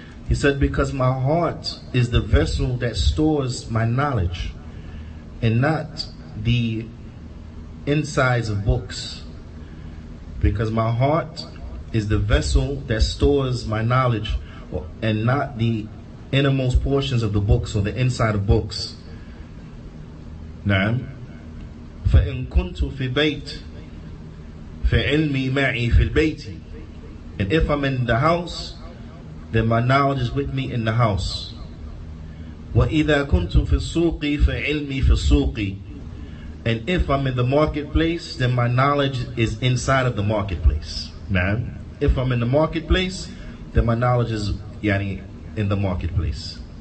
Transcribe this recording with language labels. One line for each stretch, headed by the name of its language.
English: He said, because my heart is the vessel that stores my knowledge, and not the insides of books. Because my heart is the vessel that stores my knowledge, and not the innermost portions of the books or the inside of books.
Arabic: نعم. فإن كنت في بيت فعلمي معي في البيت.
English: And if I'm in the house, then my knowledge is with me in the house.
Arabic: وَإِذَا كُنْتُ فِي السُّوقِ فَعِلْمِي فِي السُّوقِ.
English: And if I'm in the marketplace, then my knowledge is inside of the marketplace. Now, if I'm in the marketplace, then my knowledge is in the marketplace.